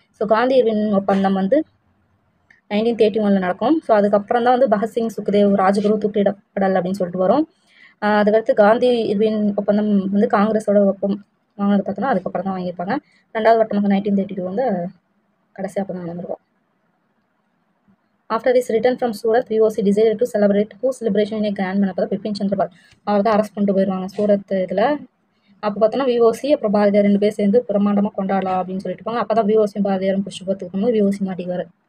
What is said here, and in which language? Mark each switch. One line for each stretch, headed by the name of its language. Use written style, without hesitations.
Tamil: So Gandhi Irwin ஒப்பந்தம் வந்து 1931 நடக்கும். ஸோ அதுக்கப்புறம் தான் வந்து பகத்சிங் சுக்தேவ் ராஜகுரு தூக்கிலிடப்படல் அப்படின்னு சொல்லிட்டு வரும். அதுக்கடுத்து காந்தி இர்வின் ஒப்பந்தம் வந்து காங்கிரஸோட ஒப்பம் வாங்கினது பார்த்தோன்னா அதுக்கப்புறம் தான் வாங்கியிருப்பாங்க. ரெண்டாவது வட்டமாக 1932 வந்து கடைசியாக அப்போ தான் நடந்திருக்கும்.
English: After his return from Surat, VOC decided to celebrate whose liberation in a grand manner.
Tamil: அப்போ பிபின் சந்திரபால் அவர் தான் அரெஸ்ட் பண்ணிட்டு போயிடுவாங்க சூரத் இதில். அப்போ பார்த்தோன்னா விஓசி அப்புறம் பாரதியார் 2 பேர் சேர்ந்து பிரமாண்டமாக கொண்டாடலாம் அப்படின்னு சொல்லிட்டு இருப்பாங்க. அப்போ தான் விஓசியும் பாரதியாரும் பிடிச்சி பார்த்துக்கும் போது விஓசி மாட்டிக்குவார்.